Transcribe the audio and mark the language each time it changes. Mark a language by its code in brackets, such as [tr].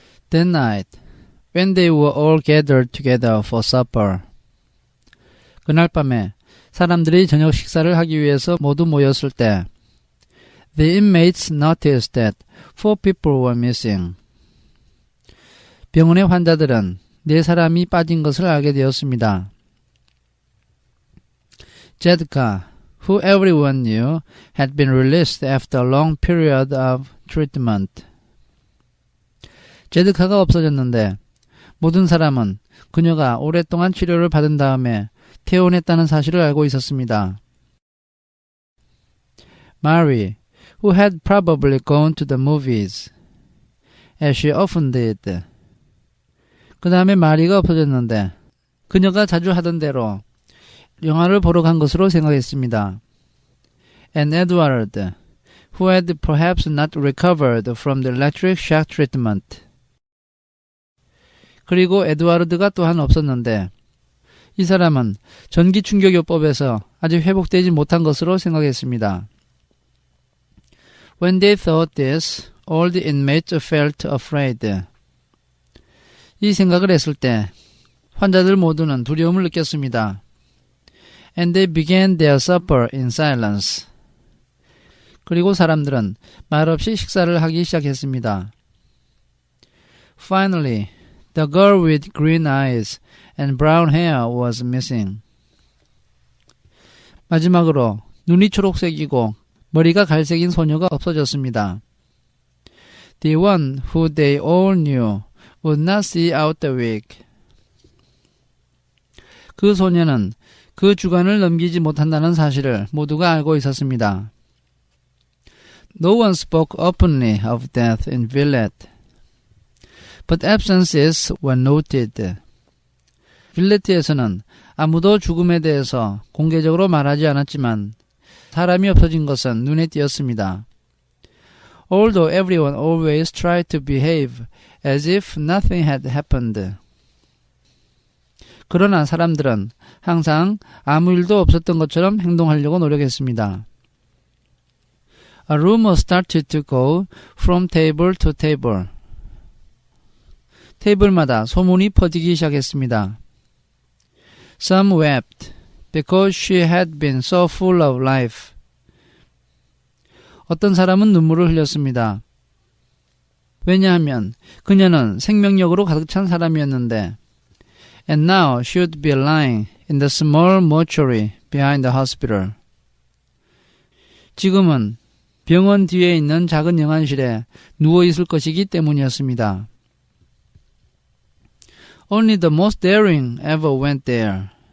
[en] That night, when they were all gathered together for supper. [ko] 그날 밤에 사람들이 저녁 식사를 하기 위해서 모두 모였을 때 [en] The inmates noticed that 4 people were missing. [ko] 병원의 환자들은 4사람이 빠진 것을 알게 되었습니다. [en] Jedka, who everyone knew, had been released after a long period of treatment. [ko] 제드카가 없어졌는데 모든 사람은 그녀가 오랫동안 치료를 받은 다음에 퇴원했다는 사실을 알고 있었습니다. [en] Mary, who had probably gone to the movies, as she often did. [ko] 그 다음에 마리가 없어졌는데 그녀가 자주 하던 대로 영화를 보러 간 것으로 생각했습니다. [en] And Edward, who had perhaps not recovered from the electric shock treatment. [ko] 그리고 에드와르드가 또한 없었는데 이 사람은 전기 충격요법에서 아직 회복되지 못한 것으로 생각했습니다. [en] When they thought this, all the inmates felt afraid. [ko] 이 생각을 했을 때 환자들 모두는 두려움을 느꼈습니다. [en] And they began their supper in silence. [ko] 그리고 사람들은 말없이 식사를 하기 시작했습니다. [en] Finally, the girl with green eyes and brown hair was missing. [ko] 마지막으로 눈이 초록색이고 머리가 갈색인 소녀가 없어졌습니다. [en] The one who they all knew would not see out the week. [ko] 그 소녀는 그 주간을 넘기지 못한다는 사실을 모두가 알고 있었습니다. [en] No one spoke openly of death in Villette, but absences were noted. [ko] 빌레트에서는 아무도 죽음에 대해서 공개적으로 말하지 않았지만 사람이 없어진 것은 눈에 띄었습니다. [en] Although everyone always tried to behave as if nothing had happened. [ko] 그러나 사람들은 항상 아무 일도 없었던 것처럼 행동하려고 노력했습니다. [en] A rumor started to go from table to table. [ko] 테이블마다 소문이 퍼지기 시작했습니다. [en] Some wept because she had been so full of life. [ko] 어떤 사람은 눈물을 흘렸습니다. 왜냐하면 그녀는 생명력으로 가득 찬 사람이었는데 [en] And now she would be lying in the small mortuary behind the hospital. [ko] 지금은 병원 뒤에 있는 작은 영안실에 누워 있을 것이기 때문이었습니다. [en] Only the most daring ever went there.